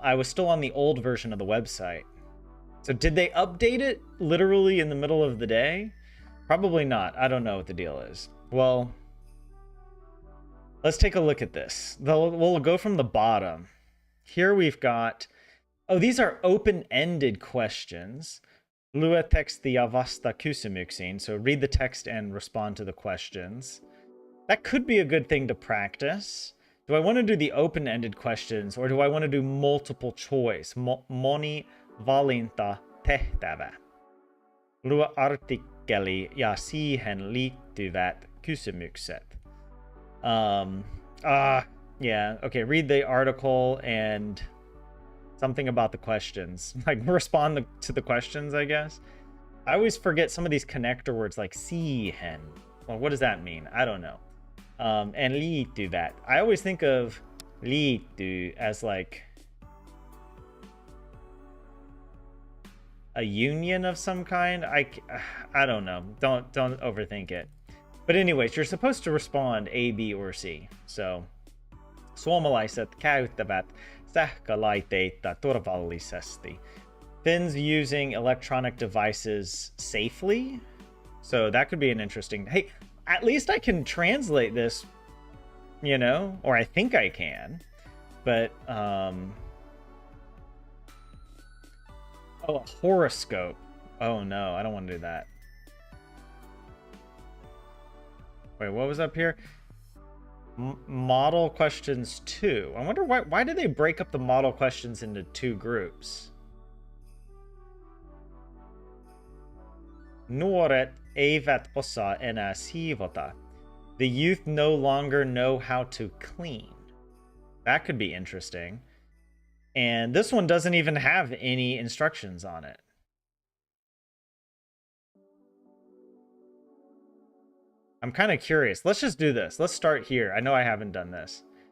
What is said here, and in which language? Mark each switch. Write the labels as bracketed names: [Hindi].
[English] I was still on the old version of the website. So did they update it literally in the middle of the day? Probably not. I don't know what the deal is. Well, let's take a look at this. We'll go from the bottom. Here we've got, these are open-ended questions. [Finnish] Lue tekstiä vasta kysymyksiin. [English] So read the text and respond to the questions. That could be a good thing to practice. Do I want to do the open-ended questions, or do I want to do multiple choice? [Finnish] Moni valinta tehtävä. Luo artikkeli ja siihen liittyvät kysymykset. [English] Um, yeah, okay, read the article and something about the questions. Like, respond to the questions, I guess. I always forget some of these connector words like siihen. Well, what does that mean? I don't know. And liittyvät. I always think of liitty as like a union of some kind. I don't know. Don't overthink it. But anyways, you're supposed to respond A, B, or C. [Finnish] So suomalaiset käyttävät sähkölaitteita turvallisesti. [English] Finns using electronic devices safely. So that could be an interesting. Hey, at least I can translate this, you know, or I think I can. But oh, a horoscope. Oh no, I don't want to do that. Wait, what was up here? Model questions 2. I wonder why did they break up the model questions into 2 groups? [Finnish] Nuoret eivät osaa enää siivota. [English] The youth no longer know how to clean. That could be interesting. And this one doesn't even have any instructions on it. I'm kind of curious. Let's just do this. Let's start here. I know I haven't done this.